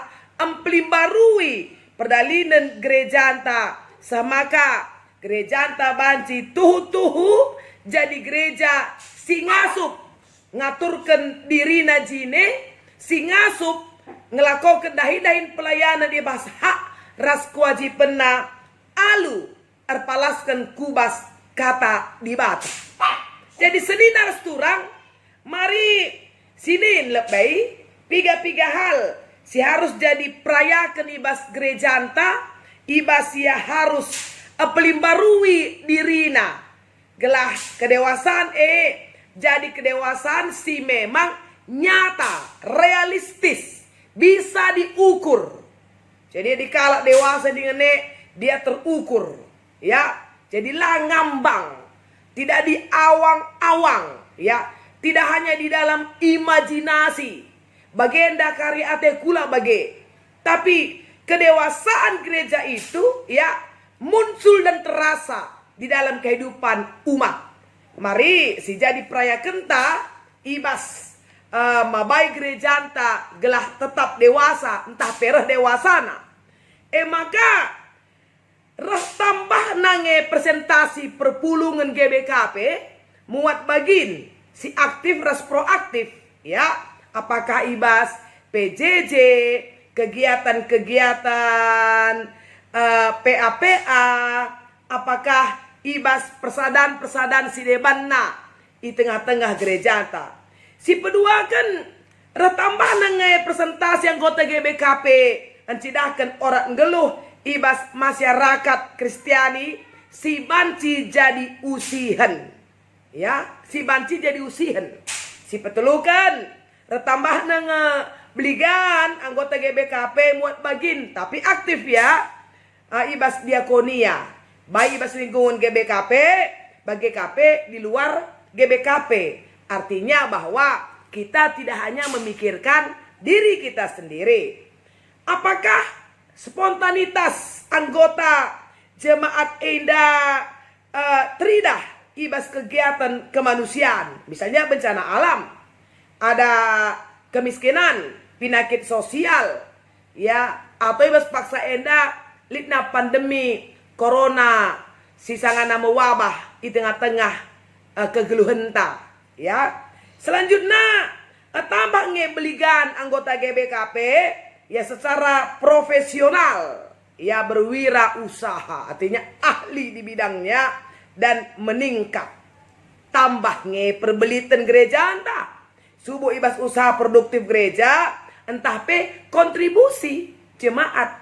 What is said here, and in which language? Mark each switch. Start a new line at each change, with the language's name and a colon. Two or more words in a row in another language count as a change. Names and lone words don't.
Batak Karo: emplimbarui perdalinan gereja anta samaka gereja anta banci tuhu jadi gereja si ngasup ngaturkan diri najine si ngasup ngelakukan dahin pelayanan di bahas hak ras kewajibanna alu erpalaskan kubas kata di batu. Jadi sedina turang mari sinin lebay piga hal si harus jadi perayakan ibas gereja anta ibas ya harus pelimbarui dirina gelah kedewasaan jadi kedewasaan si
Indonesian: memang nyata realistis bisa diukur. Jadi dikala dewasa dengan dia terukur ya. Jadilah ngambang, tidak di awang-awang ya, tidak hanya di dalam imajinasi
Batak Karo: bagenda karya ate kula bage,
Indonesian: tapi kedewasaan gereja itu ya muncul dan terasa di dalam kehidupan umat.
Batak Karo: Mari si jadi peraya kenta ibas mabai gereja anta gelah tetap dewasa entah pereh dewasana. Maka rah tambah nange presentasi perpulungan GBKP muat bagin si aktif ras proaktif ya. Apakah ibas PJJ kegiatan-kegiatan PAPA, apakah ibas persadan si debanna
Indonesian: di tengah-tengah
Batak Karo: gereja anta. Si kedua kan retambah nangai presentasi anggota GBKP encidahkan orang ngeluh ibas
Indonesian: masyarakat Kristiani
Batak Karo: si banci jadi usihan ya, si banci jadi usihan. Si petelukan retambah nangai beligan anggota GBKP muat bagin tapi aktif ya ibas diakonia baik ibas lingkungan GBKP bagi KP di luar GBKP.
Indonesian: Artinya bahwa kita tidak hanya memikirkan diri kita sendiri. Apakah spontanitas anggota jemaat
Batak Karo: Enda Tridah ibas
Indonesian: kegiatan kemanusiaan, misalnya bencana alam, ada kemiskinan, penyakit sosial, ya, atau
Batak Karo: ibas paksa Enda litna
Indonesian: pandemi corona, sisangana mewabah di tengah-tengah
Batak Karo: kegeluhan ta.
Indonesian: Ya, selanjutnya tambah ngebeligan anggota GBKP ya secara profesional, ya berwirausaha, artinya ahli di bidangnya dan meningkat.
Batak Karo: Tambah perbelitan gereja entah subuh ibas
Indonesian: usaha produktif gereja,
Batak Karo: entah
Indonesian: kontribusi jemaat.